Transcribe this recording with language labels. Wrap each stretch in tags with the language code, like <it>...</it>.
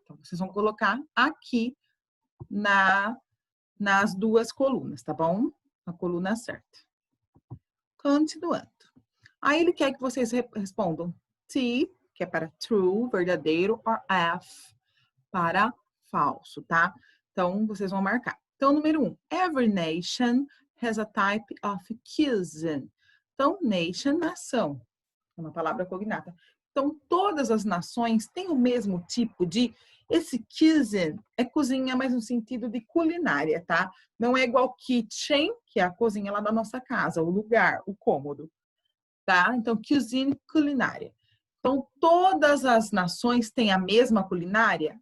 <pt>Então, vocês vão colocar aqui nas duas colunas, tá bom? Na coluna certa. Continuando. Aí ele quer que vocês respondam T, que é para true, verdadeiro, or F, para falso, tá? Então, vocês vão marcar. Então, número 1.</pt> <en>Every nation has a type of cuisine.</en> <pt>Então, nation, nação. É uma palavra cognata. Então, todas as nações têm o mesmo tipo de... Esse cuisine é cozinha, mas no sentido de culinária, tá? Não é igual kitchen, que é a cozinha lá da nossa casa, o lugar, o cômodo, tá? Então, cuisine, culinária. Então, todas as nações têm a mesma culinária?</pt>